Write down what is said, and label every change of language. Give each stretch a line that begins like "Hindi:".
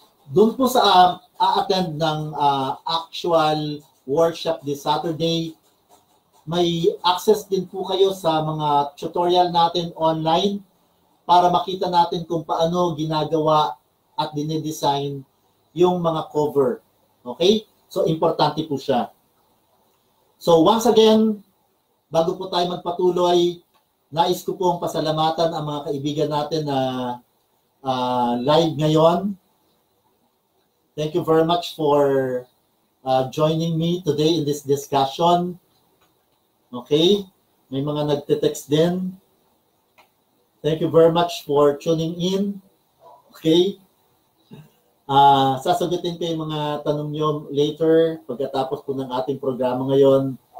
Filipino: Doon po sa a-attend ng actual workshop this Saturday, may access din po kayo sa mga tutorial natin online para makita natin kung paano ginagawa at dinedesign yung mga cover. Okay? So, importante po siya. So, once again, bago po tayo magpatuloy, nais ko pong pasalamatan ang mga kaibigan natin na live ngayon.
English: Thank you very much for joining me today in this discussion. Okay?
Filipino: May mga nagte-text din.
English: Thank you very much for tuning in. Okay?
Filipino: Sasagutin ko yung mga tanong nyo later pagkatapos po ng ating programa ngayon.